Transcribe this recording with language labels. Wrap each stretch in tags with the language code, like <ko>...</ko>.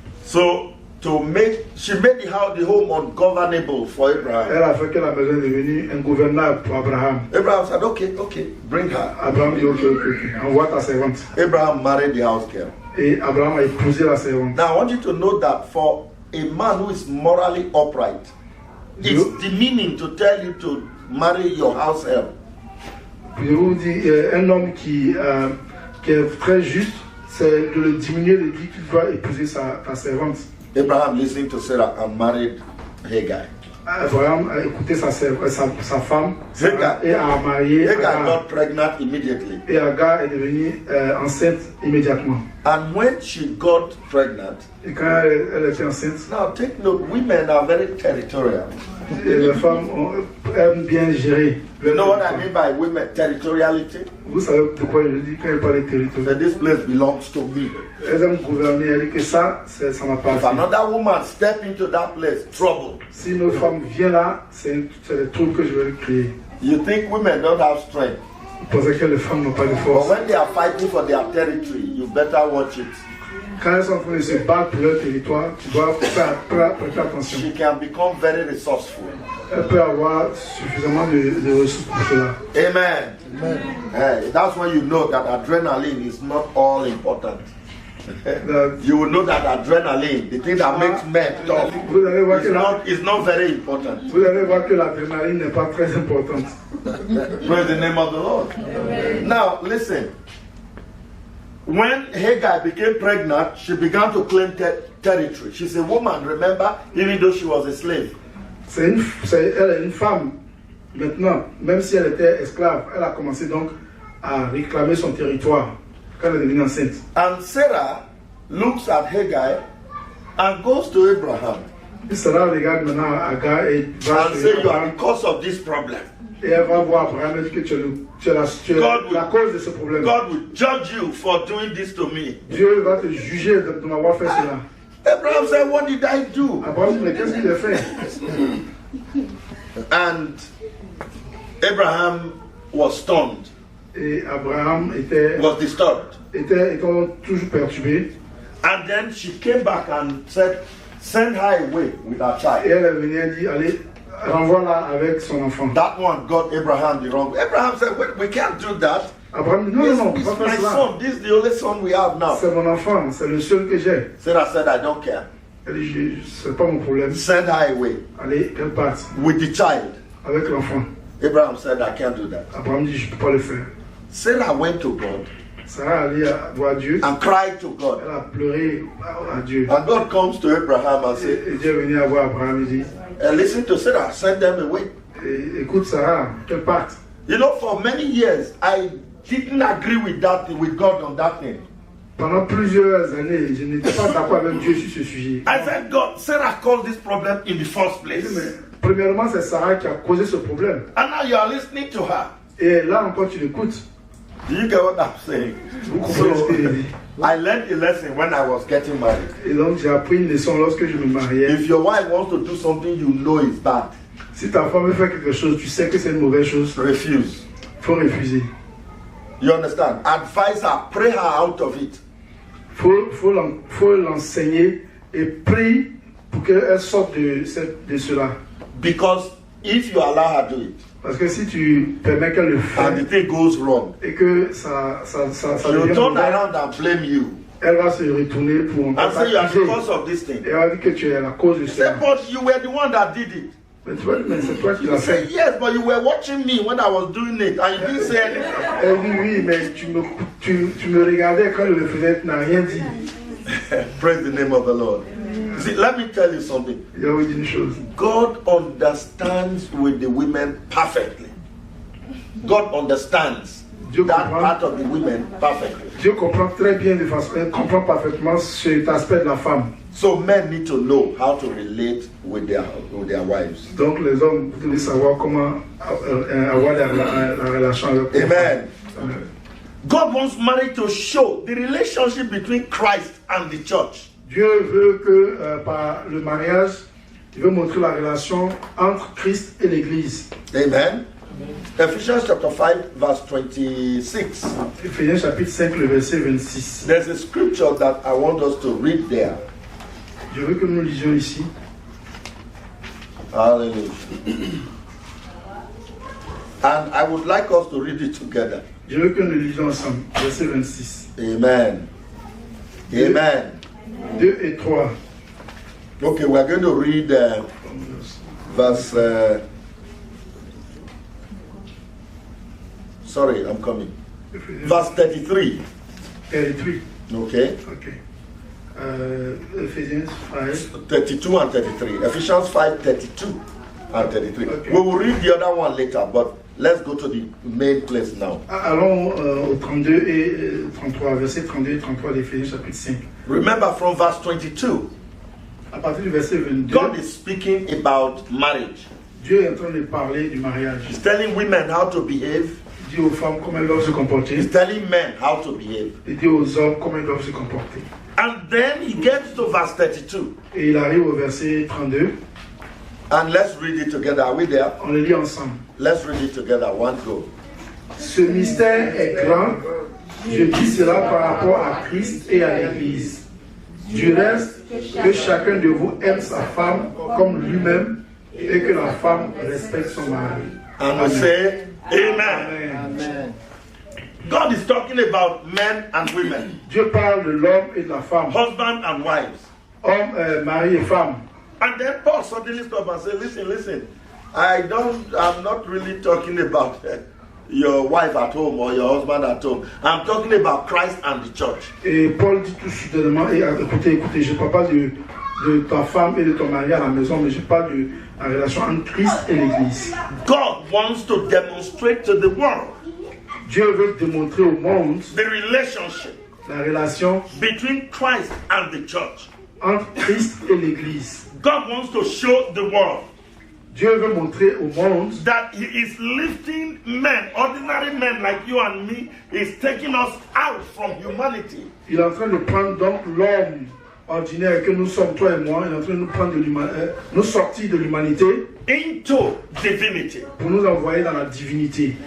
<en>So she made the home ungovernable for Abraham.</en> <fr>Elle a fait que la maison est devenue ingouvernable pour Abraham.</fr> <en>Abraham said, okay, bring her.</en> <fr>Abraham dit ok, envoie ta servante.</fr> <en>Abraham married the house girl.</en> <fr>Et Abraham a épousé la servante.</fr> <en>Now I want you to know that for a man who is morally upright, it's demeaning to tell you to marry your house help.</en> <fr>Je vous dis, un homme qui est très juste, c'est de le diminuer, de dire qu'il doit épouser ta servante.</fr> <en>Abraham listened to Sarah and married Hagar.</en> <fr>Abraham a écouté sa femme et a marié</fr> <en>Hagar got pregnant immediately.</en> <fr>Et Agar est devenue enceinte immédiatement.</fr> <en>And when she got pregnant,</en> <fr>et quand elle était enceinte,</fr> <en>now take note, women are very territorial.</en> <fr>Les femmes aiment bien gérer.</fr> <en>You know what I mean by women territoriality?</en> <fr>Vous savez de quoi je dis quand elle parle de territoire?</fr> <en>That this place belongs to me.</en> <fr>Elles aiment gouverner, elles disent que ça m'appartient.</fr> <en>If another woman step into that place, trouble.</en> <fr>Si une autre femme vient là, c'est des troubles que je vais créer.</fr> <en>You think women don't have strength?</en> <fr>Vous pensez que les femmes n'ont pas de force?</fr> <en>But when they are fighting for their territory, you better watch it.</en> <fr>Quand elles sont en train de se battre pour leur territoire, tu dois prêter attention.</fr> <en>She can become very resourceful.</en> <fr>Elle peut avoir suffisamment de ressources pour cela.</fr> <en>Amen. Amen. Hey, that's when you know that adrenaline is not all important. You will know that adrenaline, the thing that makes men tough, is not very important.</en> <fr>Vous allez voir que l'adrénaline n'est pas très importante.</fr> <en>Praise the name of the Lord. Amen. Now, listen. When Hagar became pregnant, she began to claim territory. She's a woman, remember, even though she was a slave.</en> <fr>Elle est une femme. Maintenant, même si elle était esclave, elle a commencé donc à réclamer son territoire quand elle est devenue enceinte.</fr> <en>And Sarah looks at Hagar and goes to Abraham.</en> <fr>Et Sarah regarde maintenant Hagar et va chez Abraham.</fr> <en>You are the cause of this problem.</en> <fr>Et elle va voir Abraham et dit que tu es la cause de ce problème.</fr> <en>God will judge you for doing this to me.</en> <fr>Dieu va te juger de m'avoir fait cela.</fr> <en>Abraham said, what did I do?</en> <fr>Abraham dit, mais qu'est-ce qu'il a fait?</fr> <en>And Abraham was stunned. Et Abraham was disturbed.</en> <fr>Était toujours perturbé.</fr> <en>And then she came back and said, send her away with her child.</en> <fr>Et elle est venue et dit, allez, renvoie-la avec son enfant.</fr> <en>That one got Abraham the wrong way. Abraham said, we can't do that. Abraham</en> <fr>dit, non,</fr> <en>it's my son. This is the only son we have now.</en> <fr>C'est mon enfant, c'est le seul que j'ai. Sarah</fr> <en>said, I don't care.</en> <fr>Elle dit, c'est pas mon problème.</fr> <en>Send her away.</en> <fr>Allez, qu'elle parte.</fr> <en>With the child.</en> <fr>Avec l'enfant.</fr> <en>Abraham said, I can't do that.</en> <fr>Abraham dit, je peux pas le faire.</fr> <en>Sarah went to God.</en> <fr>Sarah allait voir Dieu.</fr> <en>And cried to God.</en> <fr>Elle a pleuré à Dieu.</fr> <en>And God comes to Abraham and said,</en> <fr>et Dieu est venu voir Abraham et dit,</fr> <en>listen to Sarah, send them away.</en> <fr>Écoute Sarah, qu'elle parte.</fr> <en>You know, for many years, I didn't agree with God on that thing.</en> <fr>Pendant plusieurs années, je n'étais pas d'accord avec Dieu sur ce sujet.</fr> <en>I said, God, Sarah caused this problem in the first place.</en> <fr>Mais, premièrement, c'est Sarah qui a causé ce problème.</fr> <en>And now you are listening to her.</en> <fr>Et là encore, tu l'écoutes.</fr> <en>Do you get what I'm saying? So, I learned a lesson when I was getting married.</en> <fr>Et donc, j'ai appris une leçon lorsque je me mariais.</fr> <en>If your wife wants to do something you know is bad,</en> <fr>si ta femme veut faire quelque chose, tu sais que c'est une mauvaise chose, refuse. Faut refuser.</fr> <en>You understand? Advise her, pray her out of it.</en> <fr>Faut l'enseigner et prie pour qu'elle sorte de cela.</fr> <en>Because if you allow her to do it,</en> <fr>parce que si tu permets qu'elle le fasse,</fr> <en>and the thing goes wrong,</en> <fr>et que ça devient</fr> <en>turn around and blame you.</en> <fr>Elle va se retourner pour</fr> <en>and say you are the cause of this thing.</en> <fr>Et elle va dire que tu es la cause de cela.</fr> <en>But you were the one that did it.</en> <fr>Mais c'est toi qui l'as fait.</fr> <en>Yes, but you were watching me when I was doing it and you didn't say anything.</en> <fr>Elle dit oui, mais tu me regardais quand je le faisais, tu n'as rien dit.</fr> <en>Praise the name of the Lord. See, let me tell you something. God understands with the women perfectly. God understands</en> <fr>Dieu</fr> <en>that</en> <fr>comprend.</fr> <en>part of the women perfectly.</en> <fr>Dieu comprend très bien, comprend parfaitement cet aspect de la femme.</fr> <en>So men need to know how to relate with their wives.</en> <fr>Donc les hommes doivent savoir comment avoir la relation avec leur</fr> <en>Amen.</en> <fr>femme. Amen.</fr> <en>God wants marriage to show the relationship between Christ and the church.</en> <fr>Dieu veut que par le mariage, il veut montrer la relation entre Christ et l'Église.</fr> <en>Amen. Ephesians chapter 5 verse 26.</en> <fr>Éphésiens chapitre 5, le verset 26.</fr> <en>There's a scripture that I want us to read there.</en> <fr>Je veux que nous lisions ici.</fr> <en>Hallelujah. And I would like us to read it together.</en> <fr>Je veux que nous lisions ensemble. Verset 26.</fr> <en>Amen. Amen.</en> <fr>2 et 3.</fr> <en>Okay, we're going to read verse. Sorry, I'm coming. Verse 33. 33. Okay.</en> <fr>Ok. Ephésiens 5.</fr> <en>32 and 33. Ephesians 5, 32 and 33. Okay. We will read the other one later, but let's go to the main place now.</en> <fr>Allons au 32 et 33, verset 32 et 33 d'Éphésiens chapitre 5.</fr> <en>Remember from verse 22,</en> <fr>À partir du verset 22,</fr> <en>God is speaking about marriage.</en> <fr>Dieu est en train de parler du mariage.</fr> <en>He's telling women how to behave.</en> <fr>Il dit aux femmes comment elles doivent se comporter.</fr> <en>He's telling men how to behave.</en> <fr>Il dit aux hommes comment ils doivent se comporter.</fr> <en>And then he gets to verse 32.</en> <fr>Et il arrive au verset 32.</fr> <en>And let's read it together. Are we there?</en> <fr>On le lit ensemble.</fr> <en>Let's read it together. One go.</en> <fr>Ce mystère est grand. Je dis cela par rapport à Christ et à l'Église. Du reste, que chacun de vous aime sa femme comme lui-même et que la femme respecte son mari.</fr> <en>And we say, Amen. Amen. God is talking about men and women,</en> <fr>Dieu parle de l'homme et de la femme.</fr> <en>husband and wives.</en> <fr>Homme, mari et femme.</fr> <en>And then Paul suddenly stops and says, listen, I'm not really talking about your wife at home or your husband at home. I'm talking about Christ and the church.</en> <fr>Et Paul dit tout soudainement, écoutez, je ne parle pas de ta femme et de ton mari à la maison, mais je parle de la relation entre Christ et l'Église.</fr> <en>God wants to demonstrate to the world</en> <fr>Dieu veut démontrer au monde</fr> <en>the relationship</en> <fr>la relation</fr> <en>between Christ and the church.</en> <fr>entre Christ et l'Église.</fr> <en>God wants to show the world</en> <fr>Dieu veut montrer au monde</fr> <en>that He is lifting men, ordinary men like you and me, is taking us out from humanity.</en> <fr>il est en train de prendre donc l'homme ordinaire que nous sommes, toi et moi, il est en train de nous prendre nous sortir de l'humanité</fr> <en>Into divinity.</en> <fr>pour nous envoyer dans la divinité.</fr>